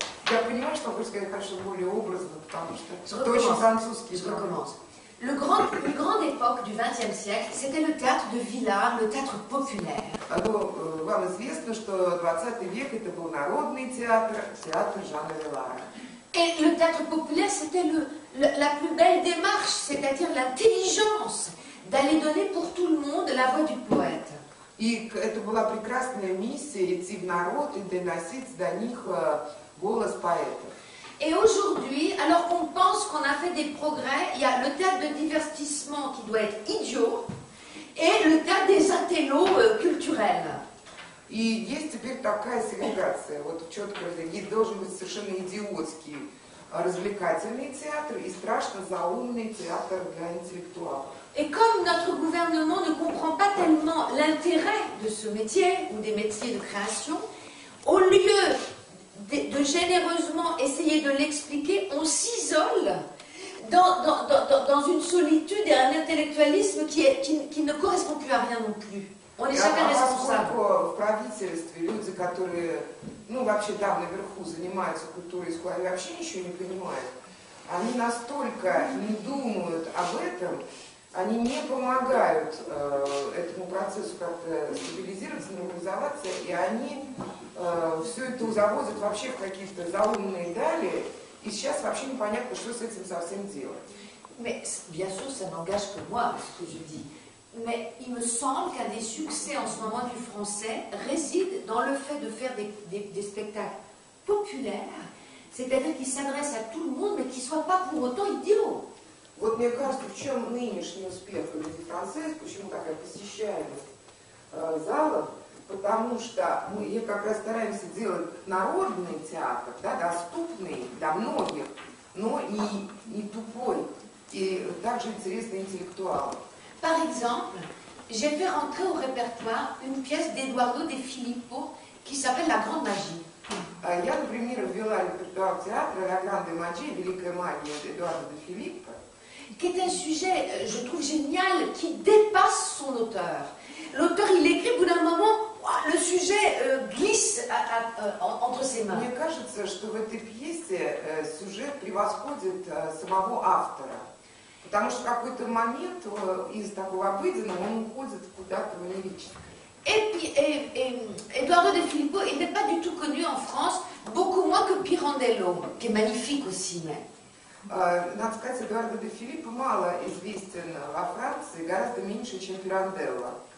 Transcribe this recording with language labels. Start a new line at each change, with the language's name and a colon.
Russian: Я понимаю, что вы сказали, конечно, более образно, потому что это очень французский.
French: Je recommence. Une grande époque du XXe siècle, c'était le théâtre de Villars, le théâtre populaire.
Russian: Вам известно, что 20 век это был народный театр, театр Жана Виллара.
French: Et le théâtre populaire, c'était la plus belle démarche, c'est-à-dire l'intelligence d'aller donner pour tout le monde la voix du poète.
Russian: И это была прекрасная миссия идти в народ и доносить до них голос поэтов.
French: Et aujourd'hui, alors qu'on pense qu'on a fait des progrès, il y a le théâtre de divertissement qui doit être idiot et le théâtre des intellos culturels.
Russian: И есть теперь такая сегрегация, вот четко должен быть совершенно идиотский развлекательный театр и страшно заумный театр для интеллектуалов.
French: Et comme notre gouvernement ne comprend pas tellement l'intérêt de ce métier ou des métiers de création, au lieu de généreusement essayer de l'expliquer, on s'isole dans une solitude et un intellectualisme qui ne correspond plus à rien non plus. On n'est jamais responsable.
Russian: Поскольку в правительстве люди, которые, вообще там наверху занимаются культурой и искусством, вообще ничего не понимают, они настолько не думают об этом, они не помогают этому процессу как-то стабилизироваться, нормализоваться, и они все это заводят вообще в какие-то заумные дали, и сейчас вообще непонятно, что с этим совсем делать.
French: Mais bien sûr, ça n'engage que moi, ce que je dis. Mais il me semble qu'un des succès en ce moment du français réside dans le fait de faire des spectacles populaires, c'est-à-dire qui s'adressent à tout le monde, mais qui ne soient pas pour autant idiots.
Russian: Вот мне кажется, в чем нынешний успех Комедии Францез, почему такая посещаемость залов, потому что мы как раз стараемся делать народный театр, да, доступный для многих, но не тупой, и также интересный интеллектуалам.
French: Par exemple, j'ai fait rentrer au répertoire une pièce d'Eduardo De Filippo qui s'appelle La Grande Magie.
Russian: Я, например, ввела репертуар театра «La Grande Magie», «Великая магия» Эдуарда де Филиппо,
French: qui est un sujet, je trouve, génial, qui dépasse son auteur. L'auteur, il écrit, au bout d'un moment, le sujet glisse entre ses mains.
Russian: Мне кажется, что в этой пьесе сюжет превосходит самого автора. Потому что в какой-то момент из такого обыденного он уходит куда-то в лирическое.
French: Et Edoardo De Filippo, il n'est pas du tout connu en France, beaucoup moins que Pirandello, qui est magnifique aussi.
Russian: Надо сказать, Эдуардо де Филиппо мало известен во Франции, гораздо меньше, чем Пиранделло.